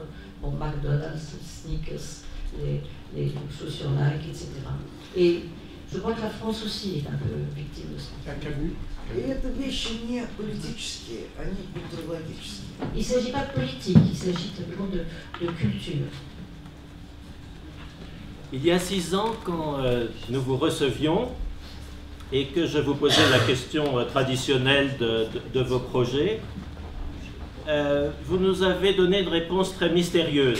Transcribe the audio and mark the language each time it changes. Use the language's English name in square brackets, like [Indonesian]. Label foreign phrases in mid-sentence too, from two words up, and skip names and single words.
[French] Bon, McDonald's, Snickers, les chaussures Nike, etc. Et je crois que la France aussi est un peu victime de ça. [Russian] И это вещи не политические, они культурологические. [French] Il ne s'agit pas de politique, il s'agit simplement de culture. Il y a 6 ans, quand nous vous recevions, et que je vous posais la question traditionnelle de vos projets, vous nous avez donné une réponse très mystérieuse.